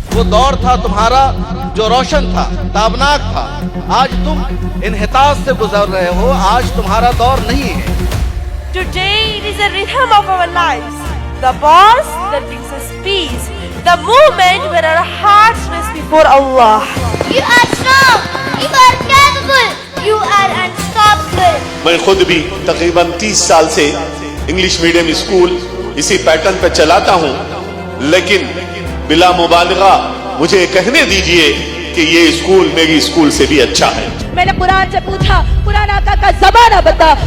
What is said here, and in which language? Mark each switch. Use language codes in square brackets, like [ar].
[hi] वो दौर था तुम्हारा जो रोशन था, ताबनाक था। आज तुम इन्हिताज से गुजर रहे हो, आज तुम्हारा दौर नहीं है। [en] Today it is a rhythm of our lives, the pause that brings us peace, the moment where our hearts rest before Allah. You are strong, you are capable, you are unstoppable. [hi] मैं खुद भी तकरीबन 30 साल से English medium school इसी pattern पर चलाता हूँ, लेकिन बिला मुबालगा मुझे कहने दीजिए कि ये स्कूल मेरी स्कूल से भी अच्छा है। मैंने कुरान से पूछा, कुरान आका का ज़माना बता।